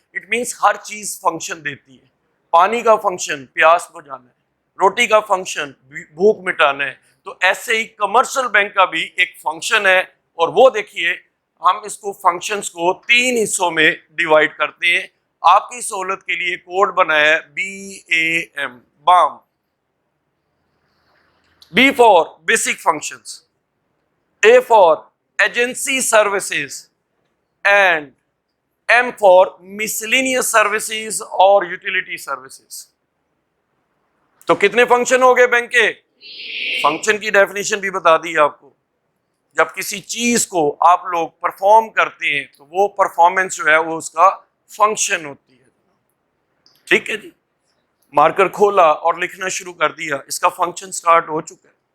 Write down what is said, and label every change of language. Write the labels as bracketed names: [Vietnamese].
[English] it means [Urdu] ہر چیز function دیتی ہے. پانی کا فنکشن پیاس بجھانا ہے, روٹی کا فنکشن بھوک مٹانا ہے. تو ایسے ہی کمرشل بینک کا بھی ایک فنکشن ہے, اور وہ دیکھیے ہم اس کو فنکشنز کو 3 حصوں میں ڈیوائڈ کرتے ہیں. آپ کی سہولت کے لیے کوڈ بنایا ہے BAM, balm. [English] B for basic functions, A for agency services, and M for miscellaneous services اور utility services. [Urdu] تو کتنے فنکشن ہو گئے بینک کے؟ فنکشن کی ڈیفینیشن بھی بتا دی آپ کو. جب کسی چیز کو آپ لوگ پرفارم کرتے ہیں تو وہ پرفارمنس جو ہے وہ اس کا فنکشن ہوتی ہے. ٹھیک ہے جی, مارکر کھولا اور لکھنا شروع کر دیا, اس کا فنکشن سٹارٹ ہو چکا ہے.